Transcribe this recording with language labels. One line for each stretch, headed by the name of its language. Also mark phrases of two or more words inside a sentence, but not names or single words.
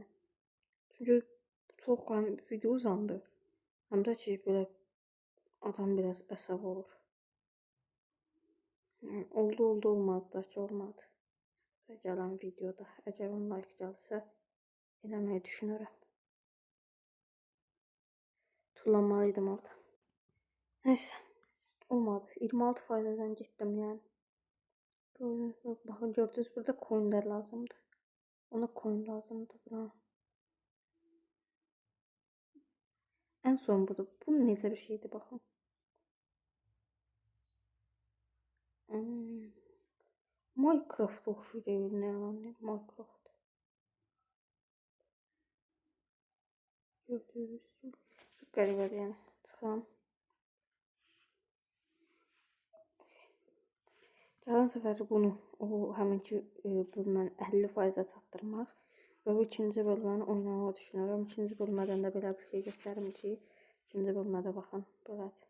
Turkish: Çünkü çok hem video uzandı. Hem de ki böyle adam biraz əsəb olur. Yani oldu oldu olmadı da ki olmadı.
Azerbaijani: Və gələn videoda əgər 10 like gəlsə eləməyi düşünürəm.
Turkish: Tullanmalıydım orada. Neyse. Olmadı. 26%'den gittim yani. Bakın gördünüz burada coinler lazımdı. Ona coin lazımdı buna. En son budur.
Azerbaijani: Bu necə bir şeydi bakın. Minecraft oxşuyur
Turkish: ne yalan
Azerbaijani: Minecraft.
Turkish: Gördünüz.
Azerbaijani: Çok qəribədir yəni. Çıxıram. Gələn səfər bunu həminki bölmənin 50%-ə çatdırmaq və bu ikinci bölməni oynamağı düşünürəm. İkinci bölmədən də belə bir şey göstərim ki, ikinci bölmədə baxın belədir.